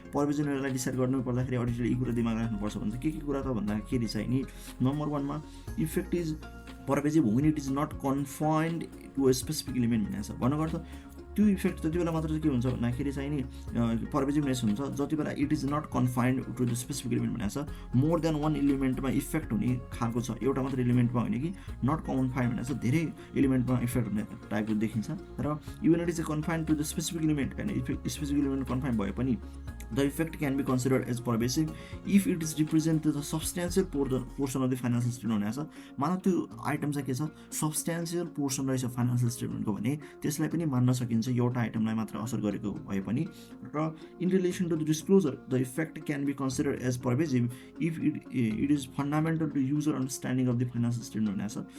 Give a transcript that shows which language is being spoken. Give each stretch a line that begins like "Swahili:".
Nepali: पर्भेजिभलाई decide गर्नु पर्दाखेरि अडिटरले यी कुरा दिमाग राख्नुपर्छ भन्छ. के कुरा त भन्दाखेरि चाहिँ नि number 1मा
English: effect is pervasive when it is not confined to a specific element
Nepali: भनेको छ. भन्नुको अर्थ त्यो इफेक्ट जति बेला मात्र चाहिँ के हुन्छ भन्दाखेरि चाहिँ नि पर्भेजिभनेस हुन्छ जति बेला
English: it is not confined to the specific element
Nepali: भनेको छ.
English: more than one
Nepali: इलिमेन्टमा इफेक्ट हुने खालको छ. एउटा मात्र इलिमेन्टमा होइन कि नट कन्फाइन्ड भनेको छ धेरै इलिमेन्टमा इफेक्ट हुने टाइपको देखिन्छ.
English: र even it is confined to the specific element
Nepali: होइन स्पेसिफिक इलिमेन्ट कन्फाइन्ड भए पनि
English: the effect can be considered as pervasive if it is represent the substantial portion of the financial statement
Nepali: भनेको छ. मानव त्यो आइटम चाहिँ के छ सब्सटेन्सियल पोर्सन रहेछ फाइनेन्सियल स्टेटमेन्टको भने त्यसलाई पनि मान्न सकिन्छ एउटा आइटमलाई मात्र असर गरेको भए पनि.
English: र in relation to the disclosure the effect can be considered as pervasive if it is fundamental to user understanding of the financial statement
Nepali: भनेको छ.